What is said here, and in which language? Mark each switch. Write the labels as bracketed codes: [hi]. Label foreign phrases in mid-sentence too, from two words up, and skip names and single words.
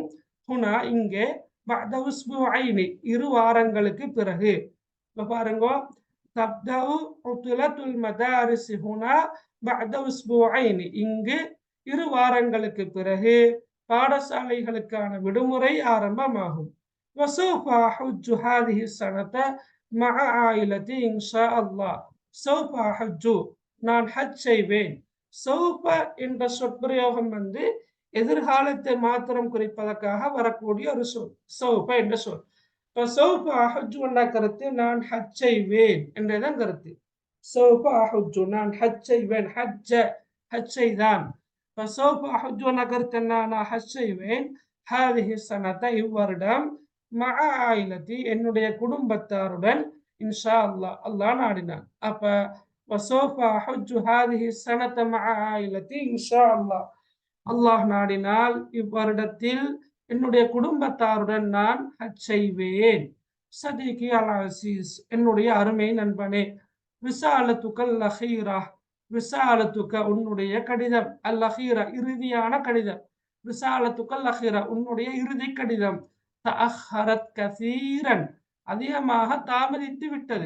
[ta] ஹுனா இங்கே [ar] بعد أسبوعين [ta] 2 வாரங்களுக்கு பிறகு. இப்ப பாருங்க, [ar] تبدأ عطلة المدارس هنا بعد أسبوعين [ta] இங்கு 2 வாரங்களுக்கு பிறகு பாடசாலைகளுக்கான விடுமுறை ஆரம்பமாகும். [ar] وسوف أحج هذه السنة مع عائلتي إن شاء الله. سوف أحج [ta] நான் ஹஜ் செய்வேன். சௌஃப என்ற சொற்பிரயோகம் எதிர்காலத்தை மாத்திரம் குறிப்பதற்காக வரக்கூடிய ஒரு சொல், சௌஃப என்ற சொல். இப்போ [ar] سوف أحج [ta] என்ற கருத்து நான் ஹஜ் செய்வேன் என்றதான் கருத்து. [ar] سوف أحج [ta] நான் ஹஜ் செய்வேன், ஹஜ் செய்தான். இப்போ [ar] سوف أحج [ta] என்ற கருத்து என்ன, நான் ஹஜ் செய்வேன். [ar] هذه السنة [ta] இவ்வருடம் [ar] مع عائلتي [ta] என்னுடைய குடும்பத்தாருடன் [ar] إن شاء الله, [ta] அல்லாஹ் நாடினான். [ar] அப்ப وسوف أحج هذه السنة مع عائلتي إن شاء الله. [ta] அல்லாஹ் நாடினால் இவ்வருடத்தில் என்னுடைய குடும்பத்தாருடன் நான் ஹஜ் செய்வேன். [ar] صديقي العزيز [ta] என்னுடைய அருமை நண்பனே. [ar] رسالتك الأخيرة, [ta] ரிசாலத்துக்க உன்னுடைய கடிதம், [ar] الأخيرة [ta] இறுதியான கடிதம், [ar] رسالتك الأخيرة [ta] உன்னுடைய இறுதி கடிதம், [ar] تأخرت كثيرا [ta] அதிகமாக தாமதித்து விட்டது.